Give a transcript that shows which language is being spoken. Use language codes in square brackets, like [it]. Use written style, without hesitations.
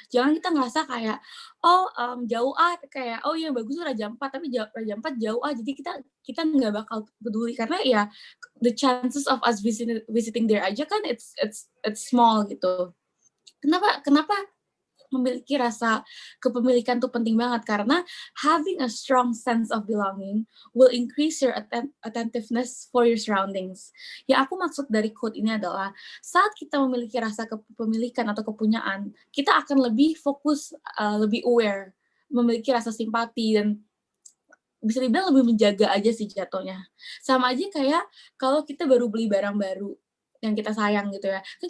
[id] Jangan kita ngerasa kayak, oh jauh kayak, oh yang bagus tuh Raja Ampat, tapi Raja Ampat jauh jadi kita nggak bakal peduli. Karena ya, [en] the chances of us visiting there [id] aja kan [en] it's small [id] gitu. Kenapa memiliki rasa kepemilikan tuh penting banget? Karena [en] having a strong sense of belonging will increase your attentiveness for your surroundings. [id] Yang aku maksud dari quote ini adalah saat kita memiliki rasa kepemilikan atau kepunyaan, kita akan lebih fokus, lebih aware, memiliki rasa simpati, dan bisa dibilang lebih menjaga aja sih jatuhnya. Sama aja kayak kalau kita baru beli barang baru yang kita sayang gitu ya.